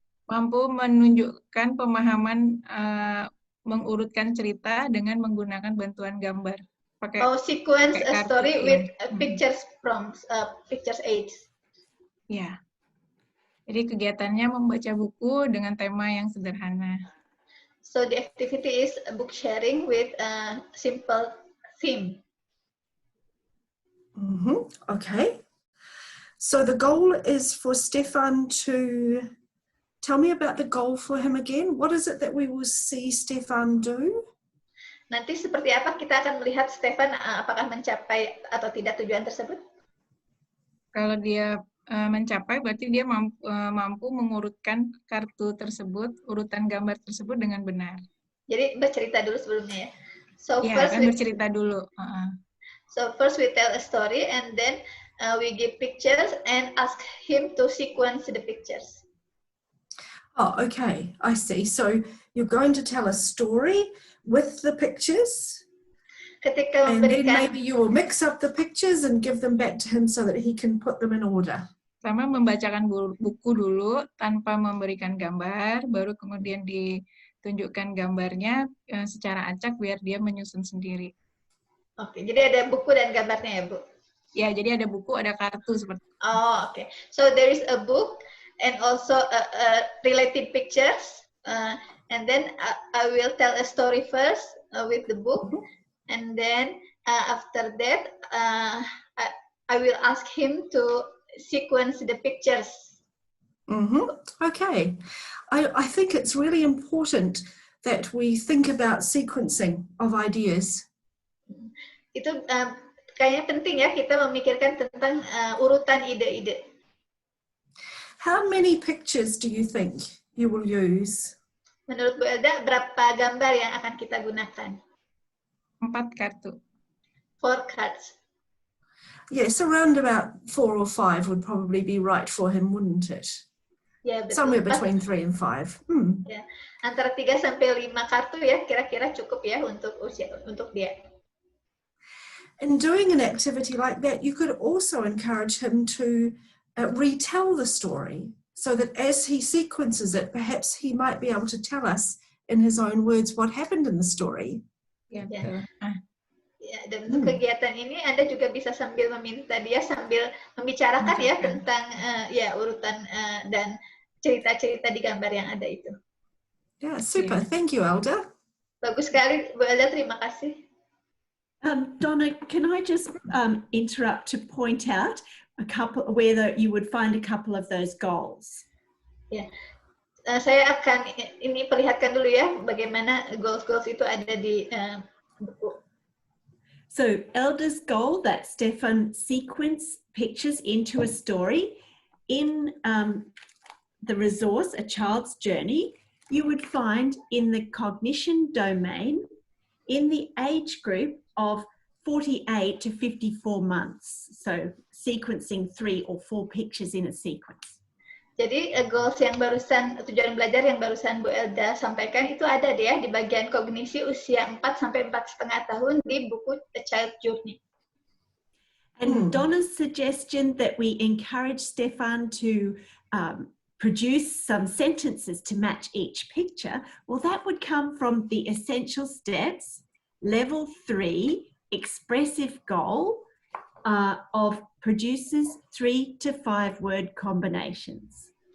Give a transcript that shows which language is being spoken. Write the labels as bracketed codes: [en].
[id] Mampu menunjukkan pemahaman mengurutkan cerita dengan menggunakan bantuan gambar. Pakai, [en] sequence a story [id] kartu, [en] with [id] ya. [en] Pictures prompts, pictures aids. [id] Ya. Jadi kegiatannya membaca buku dengan tema yang sederhana. [en] So the activity is book sharing with a simple theme. Okay. So the goal is for Stefan to tell me about the goal for him again. What is it that we will see Stefan do? [id] Nanti seperti apa kita akan melihat Stefan apakah mencapai atau tidak tujuan tersebut? Kalau dia mencapai, berarti dia mampu mengurutkan kartu tersebut, urutan gambar tersebut dengan benar. Jadi bercerita dulu sebelumnya ya. [en] So [id] Ya, kan bercerita dulu. [en] So first we tell a story and then we give pictures and ask him to sequence the pictures. Oh, okay, I see. So you're going to tell a story with the pictures, [id] Ketika [en] and then [id] memberikan, [en] maybe you will mix up the pictures and give them back to him so that he can put them in order. [id] Pertama membacakan buku dulu tanpa memberikan gambar, baru kemudian ditunjukkan gambarnya secara acak biar dia menyusun sendiri. Oke, jadi ada buku dan gambarnya ya, Bu? Ya, jadi ada buku, ada kartu seperti itu. [en] Oh, okay. So there is a book and also related pictures, and then I will tell a story first with the book, and then after that I will ask him to sequence the pictures. Okay. I think it's really important that we think about sequencing of ideas. [id] Itu kayaknya penting ya kita memikirkan tentang urutan ide-ide. [en] How many pictures do you think you will use? [id] Menurut Bu Elda, berapa gambar yang akan kita gunakan? 4 kartu. [en] 4 cards. Yes, around about 4 or 5 would probably be right for him, wouldn't it? [id] Ya, betul. [en] Somewhere between 3 and 5. [id] Ya, antara 3 sampai 5 kartu ya, kira-kira cukup ya untuk dia. [en] In doing an activity like that, you could also encourage him to retell the story so that as he sequences it, perhaps he might be able to tell us in his own words what happened in the story. [id] Ya, betul. Ya, dan untuk kegiatan ini Anda juga bisa sambil meminta dia sambil membicarakan ya tentang urutan dan cerita-cerita di gambar yang ada itu. [en] Yeah, super. Thank you, Elda. [id] Bagus sekali, Bu Elda. Terima kasih. [en] Donna, can I just interrupt to point out a couple where you would find a couple of those goals? [id] Ya, saya akan ini perlihatkan dulu ya bagaimana goals-goals itu ada di buku. [en] So Elda's goal that Stefan sequence pictures into a story in the resource, A Child's Journey, you would find in the cognition domain in the age group of 48 to 54 months. So sequencing 3 or 4 pictures in a sequence. [id] Jadi goals yang barusan, tujuan belajar yang barusan Bu Elda sampaikan itu ada deh ya di bagian kognisi usia 4 sampai 4,5 tahun di buku A Child's Journey. [en] And Donna's suggestion that we encourage Stefan to produce some sentences to match each picture, well, that would come from the essential steps, level 3, expressive goal of produces 3 to 5 word combinations.